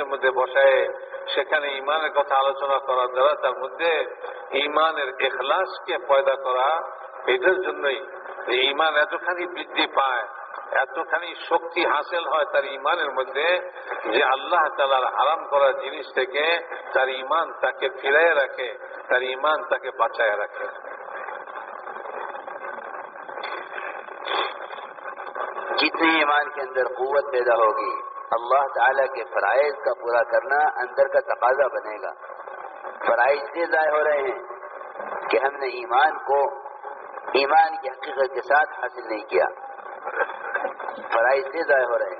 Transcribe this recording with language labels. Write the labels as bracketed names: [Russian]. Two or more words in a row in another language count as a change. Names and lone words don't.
[Bangla] মধ্যে বসায় সেখানে ঈমানের কথা আলোচনা করার দ্বারা তার মধ্যে ঈমানের ইখলাসকে পয়দা করা, এটার জন্যই যে ঈমান এতখানি বৃদ্ধি পায়, এতখানি শক্তি হাসিল হয় তার ঈমানের মধ্যে যে আল্লাহ তাআলার হারাম করা জিনিস থেকে তার ঈমান তাকে ফিরায় রাখে, তার ঈমান তাকে বাঁচায় রাখে। [Urdu] جتنی ایمان کے اندر قوت پیدا ہوگی، اللہ تعالیٰ کے فرائض کا پورا کرنا اندر کا تقاضا بنے گا۔ فرائض سے ضائع ہو رہے ہیں کہ ہم نے ایمان کو ایمان کی حقیقت کے ساتھ حاصل نہیں کیا، فرائض سے ضائع ہو رہے ہیں۔